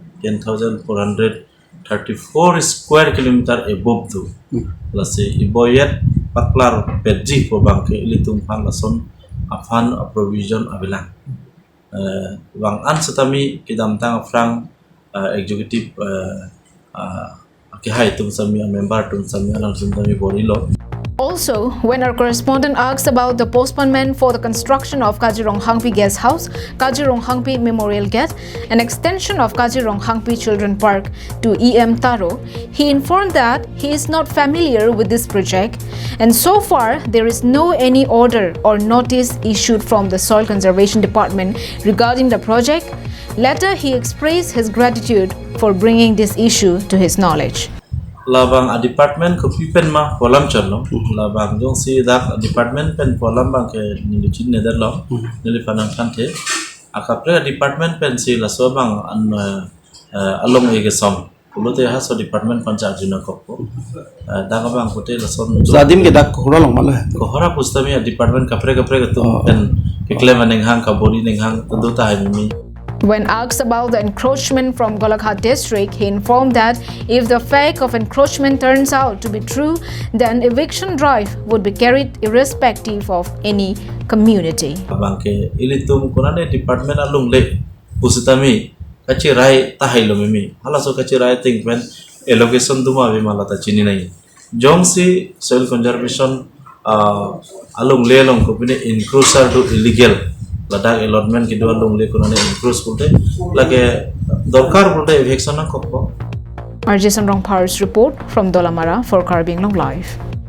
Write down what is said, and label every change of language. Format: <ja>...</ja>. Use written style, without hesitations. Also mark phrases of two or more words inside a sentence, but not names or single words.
<mjw>10,434</mjw> <en>square kilometer above</en> <mjw>tu plus iboyet paklar perji ko bangke ilitum pan lason afan provision abilang wang an setami kidam tang frang executive hai tum sami member tum sami alang sami borilo.</mjw> <en>Also, when our correspondent asked about the postponement for the construction of Kajirong Hangpi Guest House, Kajirong Hangpi Memorial Gate, an extension of Kajirong Hangpi Children Park to EM Taro, he informed that he is not familiar with this project, and so far there is no any order or notice issued from the Soil Conservation Department regarding the project. Later, he expressed his gratitude for bringing this issue to his knowledge.</en> <mjw>Labang a department ko pipen ma kolam challo labang jong si dak department pen kolam bang ke nilichin neder lo nili panang kante akapre department pen si la so bang an along ege som kulote ha so department pancha juna koppo daga bang kote la son zadim ke dak kohora long mala kohora pustami department kapre kapre to pen ke claim neng hang ka body neng hang to ta hai mi.</mjw> <en>When asked about the encroachment from Golaghat district, he informed that if the fact of encroachment turns out to be true, then eviction drive would be carried irrespective of any community.</en> <mjw>Bangke ilitum kunane department alung le pusitami kachi rai tahailo mimi halaso kachi rai</mjw> <en>think when allocation</en> <mjw>duma be malata chini nai jongsi</mjw> <en>soil conservation</en> <mjw>alung le long ko pine encroacher to illegal ladak allotment ki dua long le kunane encroach kulte lage dorkar kulte eviction na kokko.</mjw> <en>RJ Samrong Powers report from Dolamara for Karbi Anglong Live.</en>